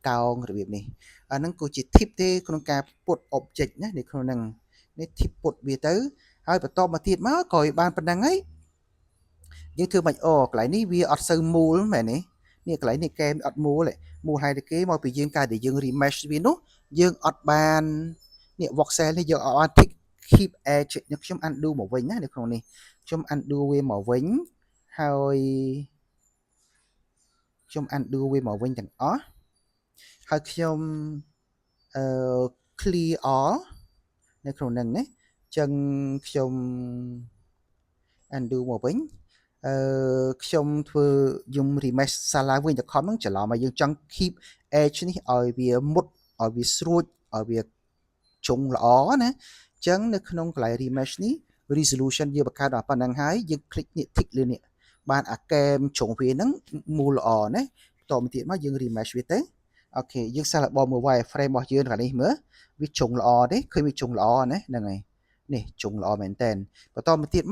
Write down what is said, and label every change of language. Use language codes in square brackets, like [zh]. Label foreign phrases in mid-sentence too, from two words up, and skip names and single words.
[km] កោងរបៀបនេះអាហ្នឹងគឺជា tip ទេក្នុងការពុត object ណានៅក្នុងហ្នឹងនេះ tip ពុតវាទៅហើយបន្តមកទៀតមកក៏វាបានប៉ុណ្ណឹងហើយយើងធ្វើមិនអកន្លែងនេះវាអត់សូវមូលមែនទេនេះកន្លែងនេះកែអត់មូលទេមូលហើយតែគេមកពីយើងកាលដែលយើង remesh វានោះយើងអត់បាននេះ voxel នេះយើងអត់បាន [en] keep edge [km] នេះខ្ញុំ undo មកវិញណានៅក្នុងនេះខ្ញុំ undo វាមកវិញហើយ ខ្ញុំ undo វាមកវិញទាំងអស់ហើយខ្ញុំ [en] clear all [km] នៅក្នុងហ្នឹងណាចឹងខ្ញុំ undo មកវិញខ្ញុំធ្វើយំ remesh សាឡាវិញតែខំហ្នឹងច្រឡំហើយយើងចង់ [en] keep edge [km] នេះឲ្យវាមុតឲ្យវាស្រួចឲ្យវាជុងល្អណាអញ្ចឹងនៅក្នុងកន្លែង remesh នេះ resolution យើងបង្កើតដល់ប៉ុណ្្នឹងហើយយើង click នេះ tick លើ នេះបានអាកែមជុងវាហ្នឹងមូលល្អណាបន្តមកទៀតមកយើង remesh វាទៅអូខេយើងសាកល្បងមើល wireframe របស់យើងកាលនេះមើលវាជុងល្អទេឃើញវាជុងល្អណាហ្នឹងហើយនេះជុងល្អមែនតើបន្តមកទៀត